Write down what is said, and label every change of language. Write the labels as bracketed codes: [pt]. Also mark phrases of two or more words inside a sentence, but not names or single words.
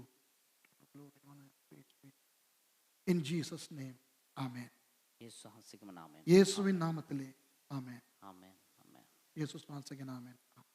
[en] Glory, honor and praise be. In Jesus' name. Amen. [si] යේසුස් වහන්සේගේම නාමයෙන්. [ta] இயேசுவின் நாமத்திலே. [en] Amen. [si] ආමෙන්. ආමෙන්. [ta] இயேசு நாமத்திலே. Amen.